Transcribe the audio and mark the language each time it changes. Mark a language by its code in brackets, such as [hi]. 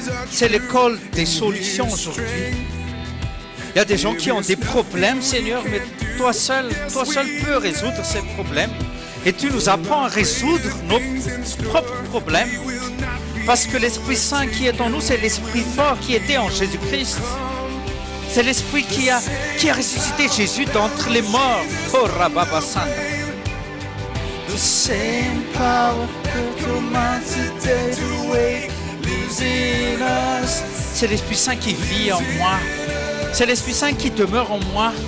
[fr] C'est l'école des solutions aujourd'hui. Il y a des gens qui ont des problèmes, Seigneur, mais toi seul peux résoudre ces problèmes. Et tu nous apprends à résoudre nos propres problèmes. Parce que l'Esprit Saint qui est en nous, c'est l'Esprit fort qui était en Jésus-Christ. C'est l'Esprit qui a ressuscité Jésus d'entre les morts. Oh, Rababa Santa. [en] The same power that commanded today to wake lives in us. [fr] C'est l'Esprit Saint qui vit en moi. C'est l'Esprit Saint qui demeure en moi.